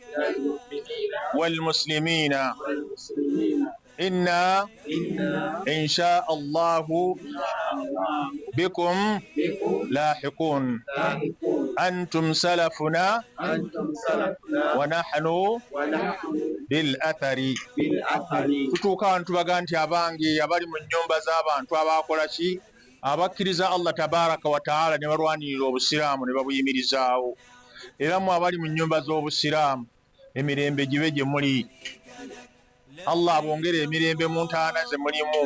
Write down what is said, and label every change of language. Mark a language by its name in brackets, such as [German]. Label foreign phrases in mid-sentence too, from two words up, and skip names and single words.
[Arabic] والمسلمين إنا إن شاء الله بكم لاحقون أنتم سلفنا ونحن بالأثر. [Ganda] Tutuuka wano tubaga nti abange abali mu nnyumba z'abantu abakola ki abakkiriza [Arabic] الله تبارك وتعالى [Ganda] ne balwanirira obusiraamu ne babuyimirizaawo, era mu abali mu nnyumba z'obusiraamu emirembe gibe gye muli. Allah abongere emirembe mu ntaana ze mulimu.